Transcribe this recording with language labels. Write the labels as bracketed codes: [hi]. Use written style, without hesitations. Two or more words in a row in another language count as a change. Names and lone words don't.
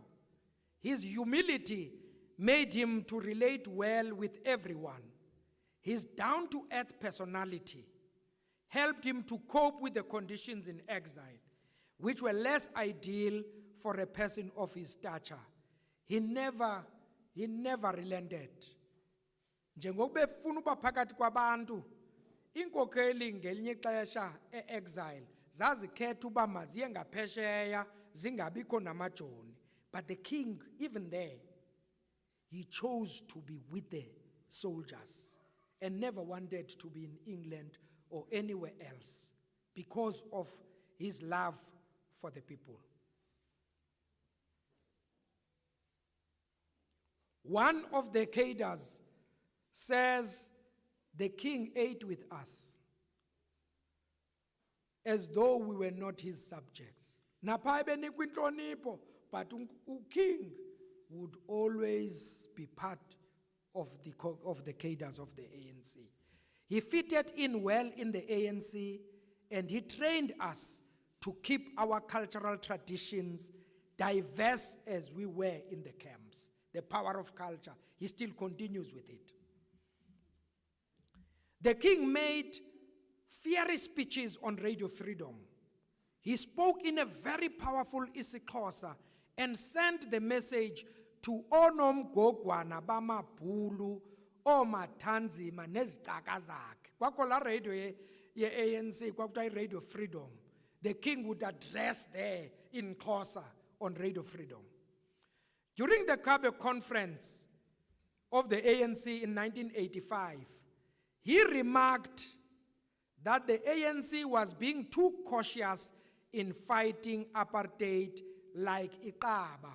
[en] His humility made him to relate well with everyone. His down-to-earth personality helped him to cope with the conditions in exile, which were less ideal for a person of his stature. He never relented. [xh] Njengokuba efuna uba phakathi kwabantu, inkokeli ngelinye ixesha e-exile zazikhetha uba maziye ngaphesheya zingabikho namajoni. [en] But the king, even there, he chose to be with the soldiers and never wanted to be in England or anywhere else because of his love for the people. One of the cadres says the king ate with us as though we were not his subjects. [xh] Napha ebenikwa inhlonipho, [en] but king would always be part of the cadres of the ANC. He fitted in well in the ANC, and he trained us to keep our cultural traditions diverse as we were in the camps. The power of culture, he still continues with it. The king made fiery speeches on Radio Freedom. He spoke in a very powerful isiXhosa and sent the message to [xh] onomgogwana bamabhulu, omathanzima nezicaka zakhe. Kwakho la radio ye-ANC, kwakuthiwa Radio Freedom. [en] The king would address there in Xhosa on Radio Freedom. During the Cabe Conference of the ANC in 1985, he remarked that the ANC was being too cautious in fighting apartheid like iqaba.